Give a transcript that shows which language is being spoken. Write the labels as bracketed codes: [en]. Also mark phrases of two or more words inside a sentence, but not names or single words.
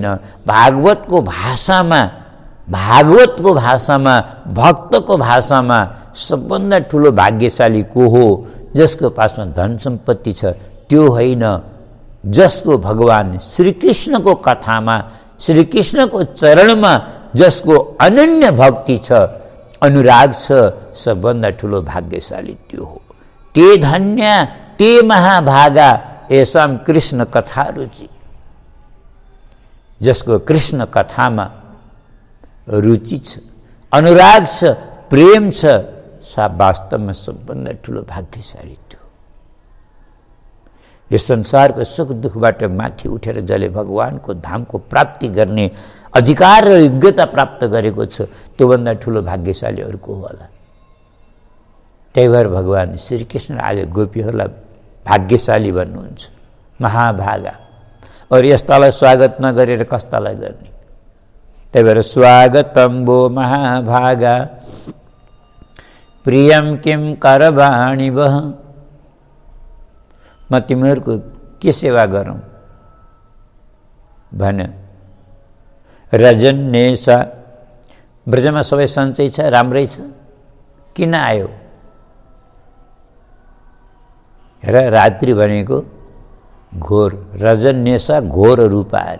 [ne] भागवतको भाषामा, भागवतको भाषामा, भक्तको भाषामा सबभन्दा ठुलो भाग्यशाली को हो? जसको पासमा धन सम्पत्ति छ, त्यो होइन, जसको भगवान श्रीकृष्णको कथामा, श्रीकृष्णको चरणमा जसको अनन्य भक्ति छ, अनुराग छ, सबभन्दा ठुलो भाग्यशाली त्यो हो। [sa] ते धन्य ते महाभागा येषां कृष्ण कथा रुचि। [ne] जसको कृष्ण कथामा रुचि छ, अनुराग छ, प्रेम छ, सा वास्तवमा सबभन्दा ठुलो भाग्यशाली थियो। यो संसारको सुख दुःखबाट माथि उठेर जसले भगवानको धामको प्राप्ति गर्ने अधिकार र योग्यता प्राप्त गरेको छ, त्योभन्दा ठुलो भाग्यशाली अर्को होला। त्यही भएर भगवान श्रीकृष्ण आज गोपीहरूलाई भाग्यशाली भन्नुहुन्छ, महाभागा। और यस्तालाई स्वागत नगरेर कस्तालाई गर्ने? त्यही भएर [sa] स्वागतम वो महाभागा प्रियम किम करवाणी वह। [ne] म तिमीहरूको के सेवा गरौँ भन्यो। रजन्येसा, ब्रजमा सबै सन्चै छ, राम्रै छ, किन आयो? हेर, रात्रि भनेको घोर, रजन्येसा घोर रूप अरे।